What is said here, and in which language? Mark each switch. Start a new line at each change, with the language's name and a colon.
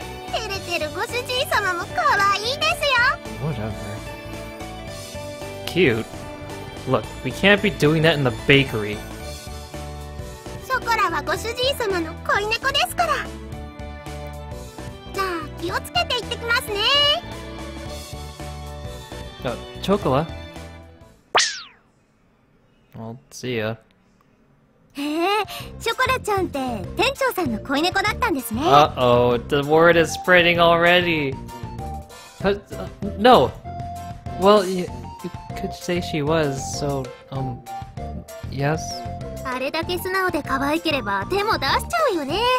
Japanese: 照れてるご主人様も可愛いですよ。
English: Whatever. Cute? Look, we can't be doing that in the bakery.
Japanese: ショコラはご主人様の恋猫ですから。じゃあ気をつけて行ってきますね。
English: Chocolate? Well, see ya.
Japanese: へえ、ショコラちゃんって店長さんの恋猫だったんですね。
English: Uh-oh, the word is spreading already. No. Well, you could say she was, so, yes?
Japanese: あれだけ素直で可愛ければ手も出しちゃうよね。